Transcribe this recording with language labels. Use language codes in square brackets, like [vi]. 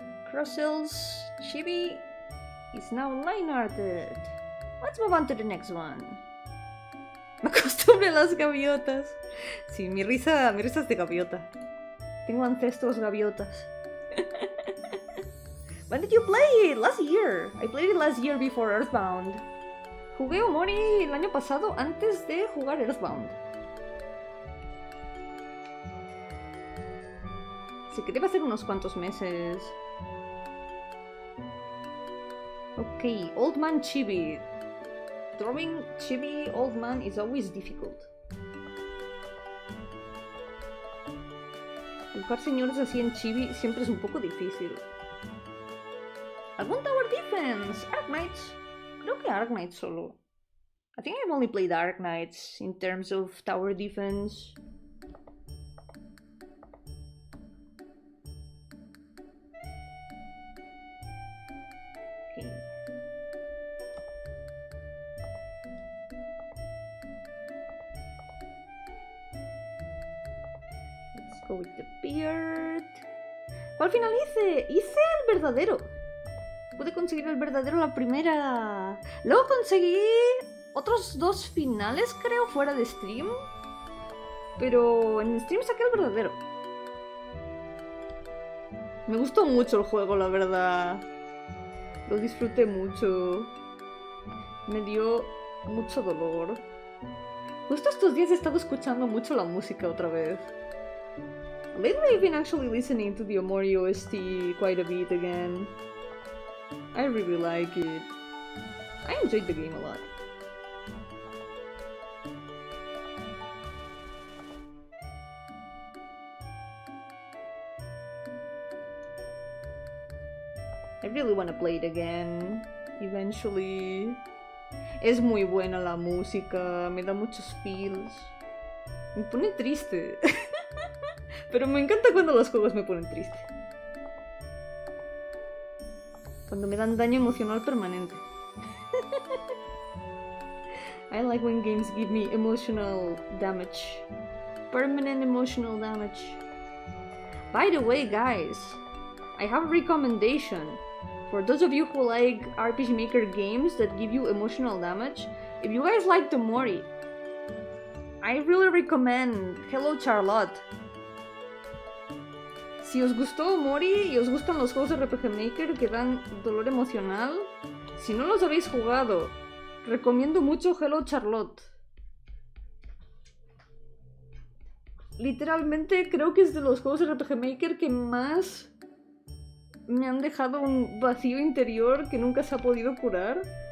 [en] Crossel's chibi is now line-arted. Let's move on to the next one. [es] Me acostumbré a las gaviotas. Sí, mi risa es de gaviota. Tengo ancestros gaviotas. [en] When did you play it? Last year. I played it last year before Earthbound. [es] Jugué Omori el año pasado antes de jugar Earthbound. Así que debe ser unos cuantos meses. [en] Ok, Old Man Chibi. Drawing Chibi Old Man is always difficult. [es] Dibujar señores así en Chibi siempre es un poco difícil. ¿Algún Tower Defense? Arc Knights. Creo que Arc Knights solo. [en] I think I've only played Arc Knights in terms of Tower Defense. Okay. Let's go with the beard. [es] ¿Cuál final hice? Hice el verdadero. Pude conseguir el verdadero la primera. Luego conseguí otros 2 finales, creo, fuera de stream. Pero en stream saqué el verdadero. Me gustó mucho el juego, la verdad. Lo disfruté mucho. Me dio mucho dolor. Justo estos días he estado escuchando mucho la música otra vez. [en] Lately I've been actually listening to the Omori OST quite a bit again. I really like it. I enjoyed the game a lot. I really want to play it again, eventually. [es] Es muy buena la música, me da muchos feels. Me pone triste. Pero me encanta cuando los juegos me ponen triste. Cuando me dan daño emocional permanente. [en] I like when games give me emotional damage. Permanent emotional damage. By the way, guys, I have a recommendation. For those of you who like RPG Maker games that give you emotional damage, if you guys like the Mori, I really recommend Hello Charlotte. [es] Si os gustó Mori y os gustan los juegos de RPG Maker que dan dolor emocional, si no los habéis jugado, recomiendo mucho Hello Charlotte. Literalmente creo que es de los juegos de RPG Maker que más me han dejado un vacío interior que nunca se ha podido curar.